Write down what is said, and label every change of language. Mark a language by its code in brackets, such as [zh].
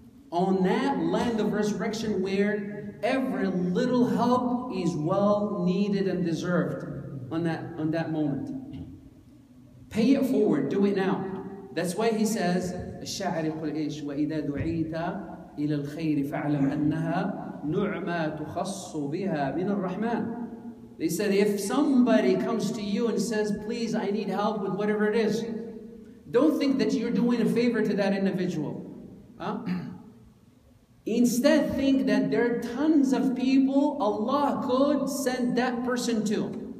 [en] On that land of resurrection where every little help is well needed and deserved on that moment. Pay it forward, do it now. That's why he says, [ar] الشاعر يقول إيش وإذا دعيت إلى الخير فاعلم أنها نعمة تخص بها من الرحمن. [en] They said, if somebody comes to you and says, please, I need help with whatever it is, don't think that you're doing a favor to that individual. Huh? Instead, think that there are tons of people Allah could send that person to.